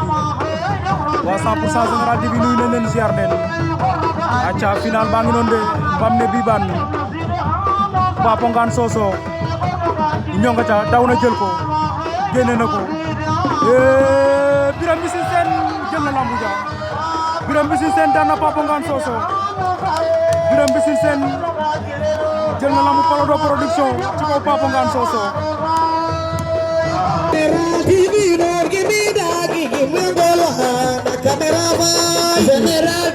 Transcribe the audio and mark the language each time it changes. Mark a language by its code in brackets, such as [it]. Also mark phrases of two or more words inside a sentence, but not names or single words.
[wo] waa 100% Général TV nuyu nañ leen ziar leen aca final baa ngi noonu de Mbamne Bibane Papa Ngane Sosokh ñonga ca daw na jël ko génne na ko Birame Mbissine Sène jël na lambu ja Birame Mbissine Sène daan na Papa Ngane Sosokh Birame Mbissine Sène jël na lambu Palado production ci kaw Papa Ngane Sosokh [en] TV, no, give me that, give me the camera,